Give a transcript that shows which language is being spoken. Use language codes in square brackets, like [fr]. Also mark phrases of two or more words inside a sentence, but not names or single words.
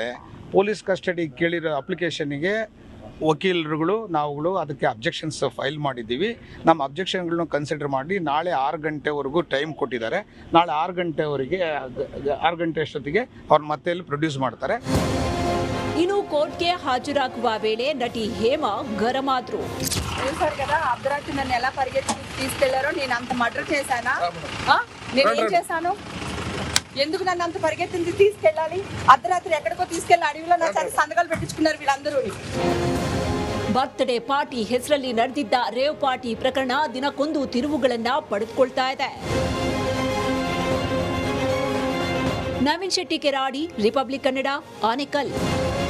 [en] police custody [kn] ಕೇಳಿರೋ ಅಪ್ಲಿಕೇಶನ್ಗೆ ವಕೀಲರುಗಳು ನಾವುಗಳು ಅದಕ್ಕೆ [en] objections file [kn] ಮಾಡಿದ್ದೀವಿ. ನಮ್ಮ ಅಬ್ಜೆಕ್ಷನ್ಗಳನ್ನ ಕನ್ಸಿಡರ್ ಮಾಡಿ ನಾಳೆ 6 ಗಂಟೆವರೆಗೂ ಟೈಮ್ ಕೊಟ್ಟಿದ್ದಾರೆ. ನಾಳೆ 6 ಗಂಟೆ ಅಷ್ಟೊತ್ತಿಗೆ ಅವ್ರನ್ನ ಮತ್ತೆ ಇಲ್ಲಿ ಪ್ರೊಡ್ಯೂಸ್ ಮಾಡ್ತಾರೆ. ಇನ್ನು ಕೋರ್ಟ್ಗೆ ಹಾಜರಾಗುವ ವೇಳೆ ನಟಿ ಹೇಮಾ ಗರಂ ಆದ್ರು. [te] చూసారు కదా అర్ధరాత్రి నన్ను ఎలా పరిగెత్తి తీసుకెళ్లారో. నేను అంత మర్డర్ చేశానా? నేను ఏం చేశాను? ఎందుకు నన్ను అంత పరిగెత్తింది తీసుకెళ్ళాలి? అర్ధరాత్రి ఎక్కడికో తీసుకెళ్లి అడవిలో నా చేత సంతకాలు పెట్టించుకున్నారు వీళ్ళందరూ. [en] birthday party [kn] ಹೆಸರಲ್ಲಿ ನಡೆದಿದ್ದ [en] rave party [kn] ಪ್ರಕರಣ ದಿನಕ್ಕೊಂದು ತಿರುವುಗಳನ್ನ ಪಡೆದುಕೊಳ್ತಾ ಇದೆ. ನವೀನ್ ಶೆಟ್ಟಿ ಕೆರಾಡಿ, ರಿಪಬ್ಲಿಕ್ ಕನ್ನಡ, ಆನೇಕಲ್.